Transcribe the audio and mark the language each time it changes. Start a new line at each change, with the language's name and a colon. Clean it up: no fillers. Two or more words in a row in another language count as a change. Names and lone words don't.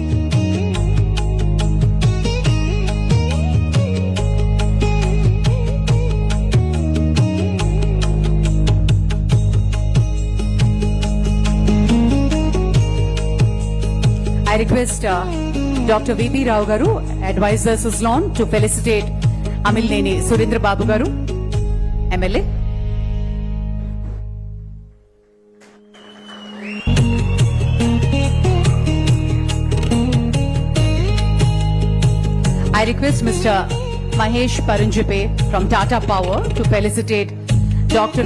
English: I request Dr. V.P. Rao garu, Advisor Suzlon, to felicitate Amilneni Surendra Babu garu, MLA. I request Mr. Mahesh Paranjipe from Tata Power to felicitate Dr.